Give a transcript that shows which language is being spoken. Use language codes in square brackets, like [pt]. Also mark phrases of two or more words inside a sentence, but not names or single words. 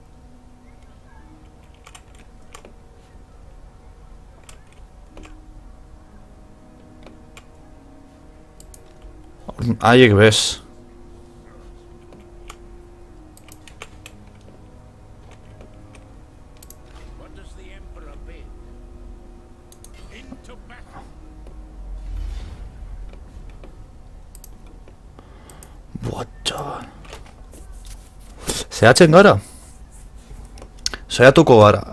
[eu] Haiek bez. [en] What does the Emperor bid? Into battle. [eu] Botxa. Zehatzen gara. Saiatuko gara.